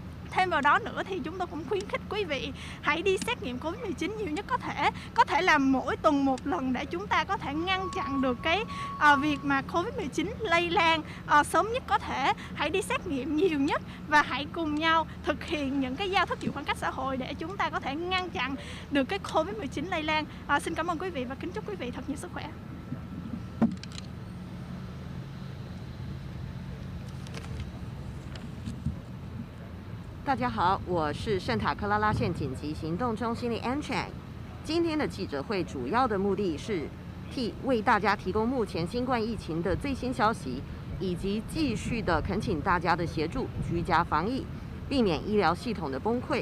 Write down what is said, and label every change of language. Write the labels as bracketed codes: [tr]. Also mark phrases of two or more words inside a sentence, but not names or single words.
[vi] Thêm vào đó nữa thì chúng tôi cũng khuyến khích quý vị hãy đi xét nghiệm Covid-19 nhiều nhất có thể là mỗi tuần một lần để chúng ta có thể ngăn chặn được cái việc mà Covid-19 lây lan sớm nhất có thể. Hãy đi xét nghiệm nhiều nhất và hãy cùng nhau thực hiện những cái giao thức giữ khoảng cách xã hội để chúng ta có thể ngăn chặn được cái Covid-19 lây lan. Xin cảm ơn quý vị và kính chúc quý vị thật nhiều sức khỏe. [zh] 大家好，我是圣塔克拉拉县紧急行动中心的 Chang。今天的记者会主要的目的是为大家提供目前新冠疫情的最新消息，以及继续的恳请大家的协助，居家防疫，避免医疗系统的崩溃。